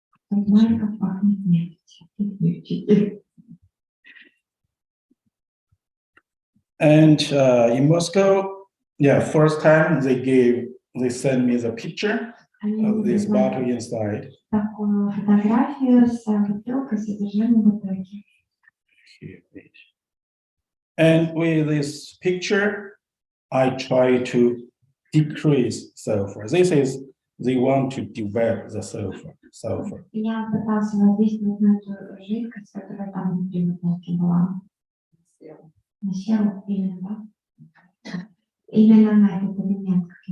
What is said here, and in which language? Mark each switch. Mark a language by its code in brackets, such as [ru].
[ru] Знаете, как пахнет нефть. [en] And in Moscow, yeah, first time they sent me the picture of this bottle inside. [ru] Такую фотографию с бутылкой с содержимым бутылки. [en] And with this picture, I try to decrease sulfur. This is they want to develop the sulfur. [ru] Я пытался воздействовать на эту жидкость, которая там внутри бутылки была. На серу, именно, да? Именно на этот элемент.